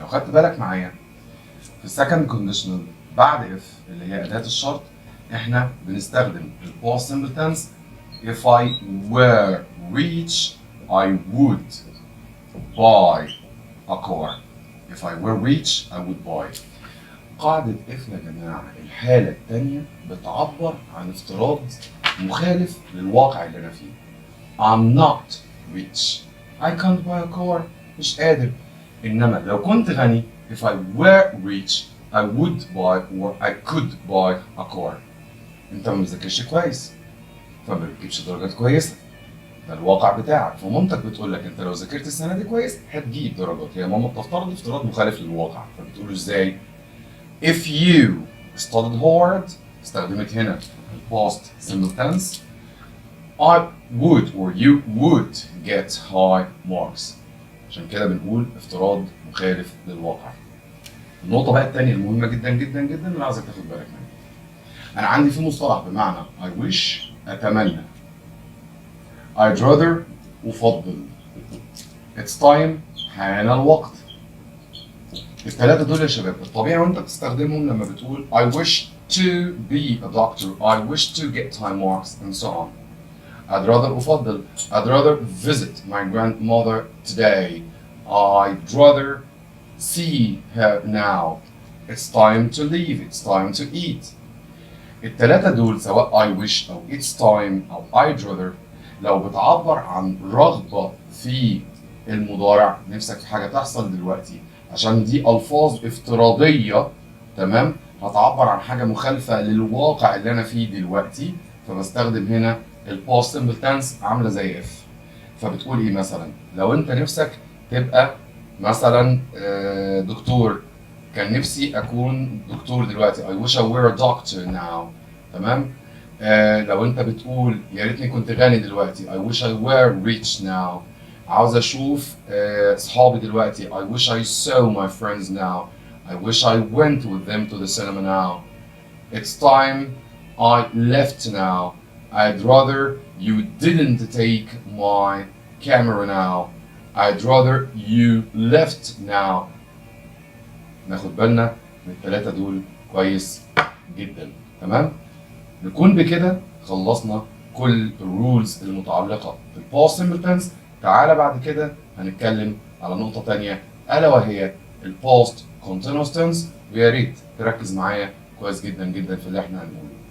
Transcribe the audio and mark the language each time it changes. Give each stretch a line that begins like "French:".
Arabic: لو خدت بالك معايا في السكند conditional بعد F اللي هي أداة الشرط، إحنا بنستخدم ال past simple tense
English: if I were rich I would buy a car. If I were rich I would buy.
Arabic: قاعدة F يا جماعة الحالة التانية بتعبر عن افتراض مخالف للواقع اللي أنا فيه.
English: I'm not rich. I can't buy a car.
Arabic: مش قادر. إنما لو كنت غني
English: if I were rich I would buy or I could buy a car.
Arabic: أنت ما بتذاكرش كويس فما بتجيبش درجات كويسة. ده الواقع بتاعك، فمامتك بتقول لك انت لو ذاكرت السنه دي كويس هتجيب درجات. هي ماما بتفترض افتراض مخالف للواقع، فبتقول له ازاي؟
English: If you studied hard،
Arabic: استخدمت هنا
English: past simple tense، I would or you would get high marks.
Arabic: عشان كده بنقول افتراض مخالف للواقع. النقطة بقى الثانية المهمة جدا جدا جدا اللي عايزك تاخد بالك منها. أنا عندي في مصطلح بمعنى I wish أتمنى، I'd rather أفضل، It's time حان الوقت. الثلاثة دول يا شباب الطبيعي وأنت بتستخدمهم لما بتقول
English: I wish to be a doctor, I wish to get high marks and so on. I'd rather أفضل، I'd rather visit my grandmother today, I'd rather see her now, it's time to leave, it's time to eat.
Arabic: الثلاثة دول سواء I wish أو it's time أو I'd rather لو بتعبر عن رغبة في المضارع، نفسك في حاجة تحصل دلوقتي، عشان دي ألفاظ افتراضية تمام، هتعبر عن حاجة مخالفة للواقع اللي أنا فيه دلوقتي، فبستخدم هنا ال past simple tense عاملة زي F. فبتقول إيه مثلا؟ لو أنت نفسك تبقى مثلا دكتور، كان نفسي أكون دكتور دلوقتي
English: I wish I were a doctor now،
Arabic: تمام؟ لو انت بتقول يا ريتني كنت غني دلوقتي
English: I wish I were rich now.
Arabic: عاوز اشوف اصحابي دلوقتي
English: I wish I saw my friends now. I wish I went with them to the cinema now. It's time I left now. I'd rather you didn't take my camera now. I'd rather you left now.
Arabic: ناخد بالنا من الثلاثة دول كويس جدا، تمام؟ نكون بكده خلصنا كل الرولز المتعلقة بالpast simple tense. تعالى بعد كده هنتكلم على نقطة تانية ألا وهي الpast continuous tense، ويا ريت تركز معايا كويس جدا جدا في اللي احنا هنقوله.